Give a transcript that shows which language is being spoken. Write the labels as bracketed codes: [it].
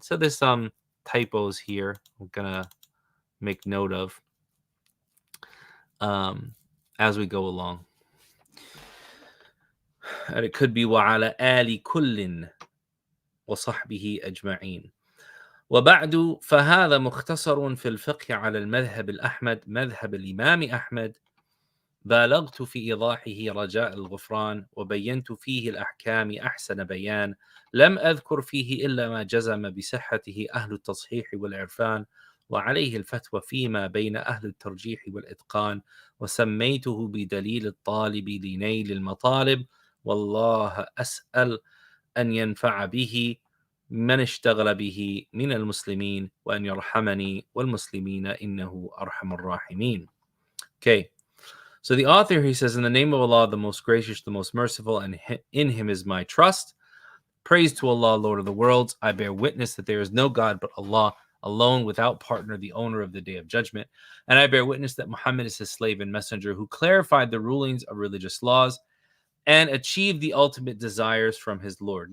[en] So there's some typos here I'm gonna make note of as we go along. And it could be [ar] وعلى آل كل وصحبه أجمعين. وبعد فهذا مختصر في الفقه على المذهب الأحمد مذهب الإمام أحمد بالغت في إيضاحه رجاء الغفران وبينت فيه الأحكام أحسن بيان لم أذكر فيه إلا ما جزم بصحته أهل التصحيح والعرفان وعليه الفتوى فيما بين أهل الترجيح والإتقان وسميته بدليل الطالب لنيل المطالب والله أسأل أن ينفع به من اشتغل به من المسلمين وأن يرحمني والمسلمين إنه أرحم الراحمين. [en] Okay. So the author, he says, in the name of Allah, the most gracious, the most merciful, and in him is my trust. Praise to Allah, Lord of the worlds. I bear witness that there is no God but Allah, alone, without partner, the owner of the day of judgment. And I bear witness that Muhammad is his slave and messenger who clarified the rulings of religious laws and achieved the ultimate desires from his Lord.